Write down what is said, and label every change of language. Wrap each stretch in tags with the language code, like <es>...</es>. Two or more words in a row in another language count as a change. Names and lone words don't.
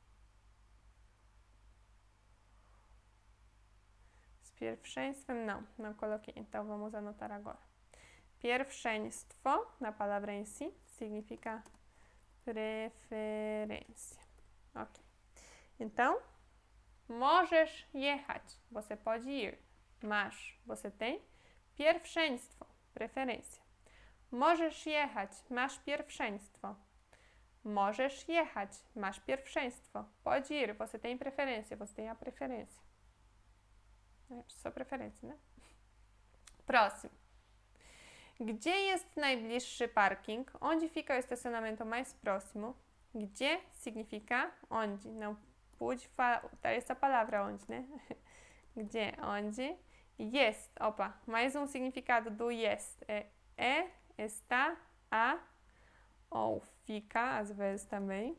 <pt>Pierwszeństwem não coloquei, então vamos anotar agora. Pierwszeństwo, na palavra em si, significa preferência. Ok. Então,</pt> <pl>możesz jechać,</pl> <pt>você pode ir. Masz, você tem.</pt> <pl>Pierwszeństwo, preferência. Możesz jechać, masz pierwszeństwo. Możesz jechać, masz pierwszeństwo.</pl> <pt>Pode ir, você tem preferência, você tem a preferência. É sua preferência, né? Próximo.</pt> <pl>Gdzie jest najbliższy parking?</pl> <pt>Onde fica o estacionamento mais próximo? Gdzie significa onde. Não pude falar essa palavra onde, né?</pt> <pl>Gdzie, onde.</pl> <pt>Jest, opa, mais um significado do jest. É, está, a ou fica, às vezes também.</pt>